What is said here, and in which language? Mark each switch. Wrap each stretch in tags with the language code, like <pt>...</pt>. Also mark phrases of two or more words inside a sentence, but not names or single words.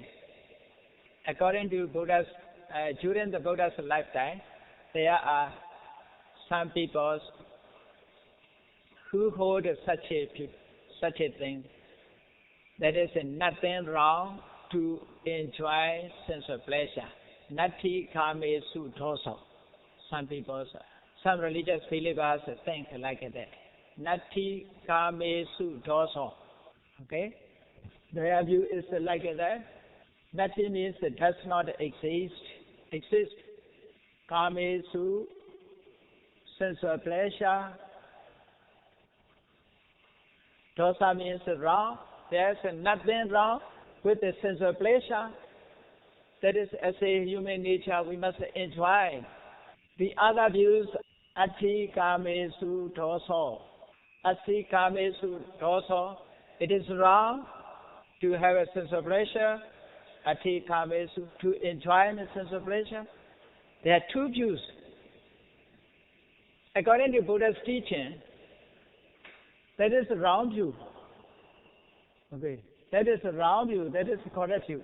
<en>According to Buddha's, during the Buddha's lifetime, there are some people who hold such a thing. That is nothing wrong to enjoy sense of pleasure.</en> <pi>Nati kamesu dosa.</pi> <en>Some religious believers think like that.</en> <pi>Nati kamesu dosa.</pi> <en>Okay? Their view is like that. Nati means it does not exist. Kamesu, sense of pleasure. Dosa means wrong. There's nothing wrong with the sense of pleasure. That is, as a human nature, we must enjoy. The other views,</en> <pi>ati kamesu dosa. Ati kamesu dosa.</pi> <en>It is wrong to have a sense of pleasure.</en> <pi>Ati kamesu,</pi> <en>to enjoy a sense of pleasure. There are two views. According to Buddha's teaching, that is the wrong view. Okay, that is the wrong view, that is the correct view.</en>